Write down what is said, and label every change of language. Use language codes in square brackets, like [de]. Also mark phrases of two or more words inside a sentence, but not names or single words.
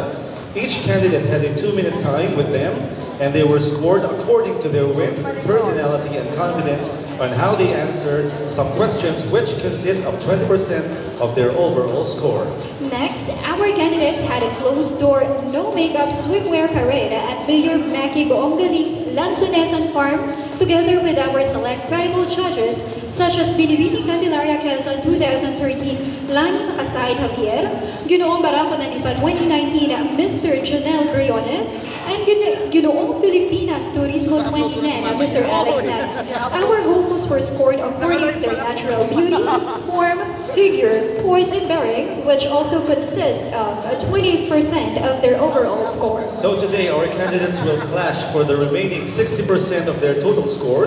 [en] Each candidate had a 2-minute time with them, and they were scored according to their wit, personality, and confidence on how they answered some questions, which consist of 20% of their overall score. Next, our candidates had a closed-door, no-makeup swimwear parade at Mayor Maki Boongaling's Lansonesan Farm, together with our select credible judges such as Binibining Candelaria Quezon 2013, Lani Makasay Javier, Ginoong Barako Nanipa 2019, Mr. Janelle Briones, and Ginoong Filipinas Turismo 2010, Mr. Alex Lan. Our hopefuls were scored according to their natural beauty, form, figure, poise, and bearing, which also consists of 20% of their overall score. So today, our candidates will clash for the remaining 60% of their total scores.